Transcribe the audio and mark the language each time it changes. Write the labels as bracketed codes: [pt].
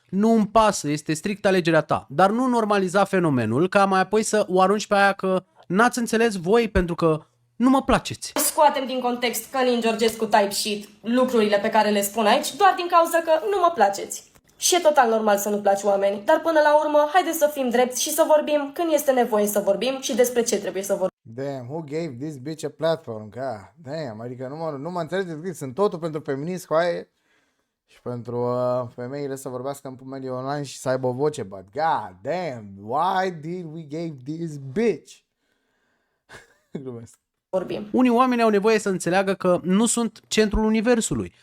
[ro] Nu-mi pasă, este strict alegerea ta. Dar nu normaliza fenomenul ca mai apoi să o arunci pe aia că n-ați înțeles voi pentru că nu mă placeți. Scoatem din context Călin Georgescu [en] type shit [ro] lucrurile pe care le spun aici, doar din cauza că nu mă placeți. Și e total normal să nu placi oameni, dar până la urmă, haideți să fim drepți și să vorbim când este nevoie să vorbim și despre ce trebuie să vorbim. [en] Damn, who gave this bitch a platform? God damn, [ro] adică nu mă înțelegeți, sunt totul pentru feminist, hoaie, și pentru femeile să vorbească în mediul online și să aibă o voce, [en] but god damn, why did we give this bitch? [ro] Glumesc. Unii oameni au nevoie să înțeleagă că nu sunt centrul universului.